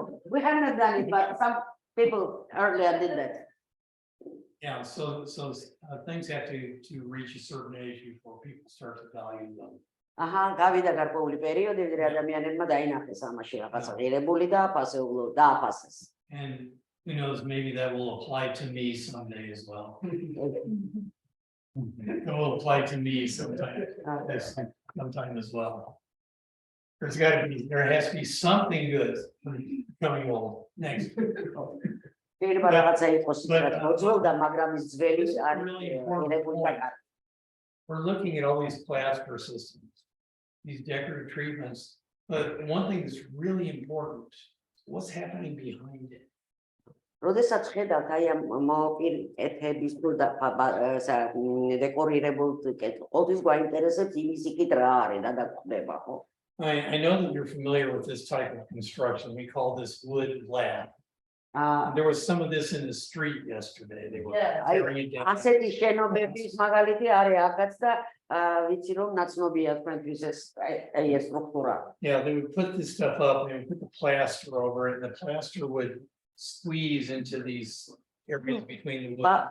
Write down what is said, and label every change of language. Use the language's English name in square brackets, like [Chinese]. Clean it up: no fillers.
[English] We haven't done it, but some people earlier did that. Yeah, so things have to reach a certain age before people start to value them. [Georgian] გავიდა გარკვეული პერიოდი, ვიდრე ადამიანებმა დაინახეს ამაში რაღაცა ღირებული და დააფასეს. [English] And who knows, maybe that will apply to me someday as well. It will apply to me sometime as well. There has to be something good coming along next. [Georgian] შეიძლება რაღაცა იყოს რაც მოძველდა, მაგრამ ის ძველი არის ღირებული და კარგი. [English] We're looking at all these plaster systems, these decorative treatments, but one thing that's really important is what's happening behind it. [Georgian] როდესაც ხედავთ აი ამ მოპირკეთების თუ დეკორირებულ ყოველთვის გვაინტერესებს იმის იქით რა არის და დაგხვდება, ხო? [English] I know that you're familiar with this type of construction. We call this wood lab. There was some of this in the street yesterday. They were tearing it down. [Georgian] ასეთი შენობების მაგალითი არის აქაც და ვიცი რომ ნაცნობია თქვენთვის ეს სტრუქტურა. [English] Yeah, they would put this stuff up, they would put the plaster over it, and the plaster would squeeze into these areas between the wood.